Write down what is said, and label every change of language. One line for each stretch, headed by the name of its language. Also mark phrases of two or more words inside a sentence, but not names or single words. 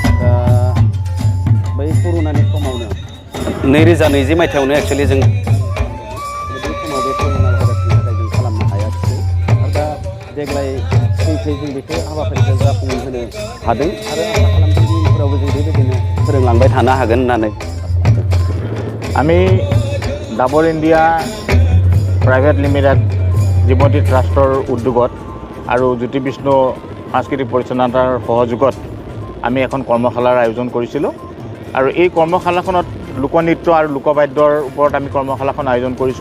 Bodo: बै कर'नानि समावनो 2020 मायथाइयावनो एक्सुवेलि जों बे समाव बे कर'ना भाइरासनि थाखाय जों खालामनो हायाखिसै आरो दा देग्लाय फैयै जों बेखौ हाबाफारिखौ जाफुंहोनो हादों आरो आसा खालामदों इयुनफोरावबो जों बेबायदिनो फोरोंलांबाय थानो हागोन होननानै
Assamese: আমি ডাবৰ ইণ্ডিয়া প্ৰাইভেট লিমিটেড জীৱন্তী ট্ৰাষ্টৰ উদ্যোগত আৰু জ্যোতি বিষ্ণু সাংস্কৃতিক পৰিচালনাৰ সহযোগত আমি এখন কৰ্মশালাৰ আয়োজন কৰিছিলোঁ আৰু এই কৰ্মশালাখনত লোকনৃত্য আৰু লোকবাদ্যৰ ওপৰত আমি কৰ্মশালাখন আয়োজন কৰিছোঁ।